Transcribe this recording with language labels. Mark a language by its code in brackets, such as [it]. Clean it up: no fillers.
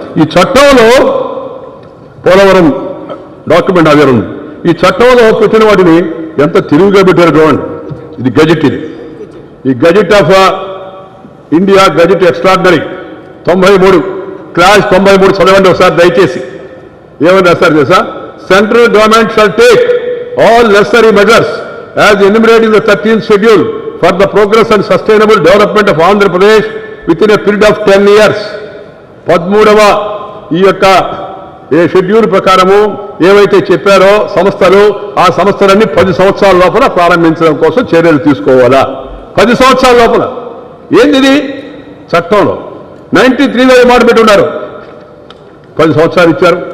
[te] ఈ చట్టంలో పోలవరం డాక్యుమెంట్ అదే ఉంది. ఈ చట్టంలో పెట్టిన వాటిని ఎంత తిరుగుగా పెట్టారు చూడండి. ఇది గజెట్, ఈ gazette of India gazette extraordinary 93 class 93 చదవండి ఒకసారి దయచేసి. ఏమని రాస్తారు తెలుసా? [en] Central government shall take all necessary measures as enumerated in the 13th schedule for the progress and sustainable development of Andhra Pradesh within a period of 10 years. [te] 13వ ఈ యొక్క schedule ప్రకారము ఏవైతే చెప్పారో సంస్థలు, ఆ సంస్థలన్నీ 10 సంవత్సరాల లోపల ప్రారంభించడం కోసం చర్యలు తీసుకోవాలా. 10 సంవత్సరాల లోపల. ఏంటిది? చట్టంలో 93లో మాట పెట్టున్నారు. 10 సంవత్సరాలు ఇచ్చారు.